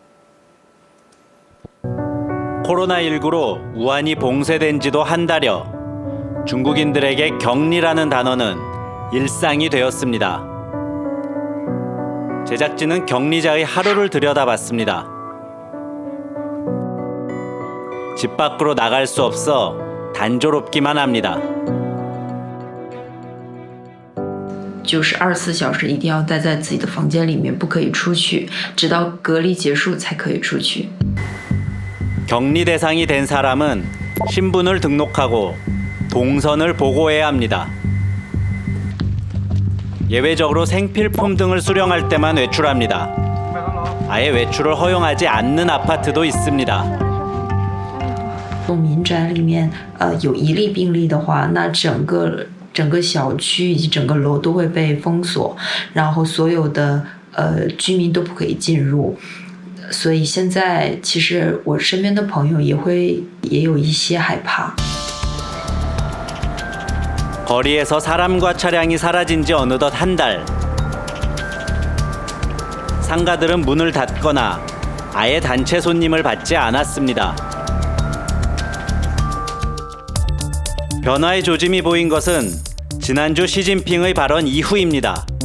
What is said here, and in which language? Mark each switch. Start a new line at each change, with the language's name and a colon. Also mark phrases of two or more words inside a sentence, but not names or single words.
Korean: 코로나19로 우한이 봉쇄된 지도 한 달여 중국인들에게 격리라는 단어는 일상이 되었습니다. 제작진은 격리자의 하루를 들여다봤습니다. 집 밖으로 나갈 수 없어 단조롭기만 합니다.
Chinese: 就是24小时一定要待在自己的房间里面，不可以出去，直到隔离结束才可以出去。
Korean: 격리 대상이 된 사람은 신분을 등록하고 동선을 보고해야 합니다. 예외적으로 생필품 등을 수령할 때만 외출합니다. 아예 외출을 허용하지 않는 아파트도 있습니다.
Chinese: 民宅里面有一例病例的话，那整个小区以及整个楼都会被封锁，然后所有的居民都不可以进入。所以现在其实我身边的朋友也有一些害怕。
Korean: 거리에서 사람과 차량이 사라진 지 어느덧 한 달. 상가들은 문을 닫거나 아예 단체 손님을 받지 않았습니다. 변화의 조짐이 보인 것은 지난주 시진핑의 발언 이후입니다.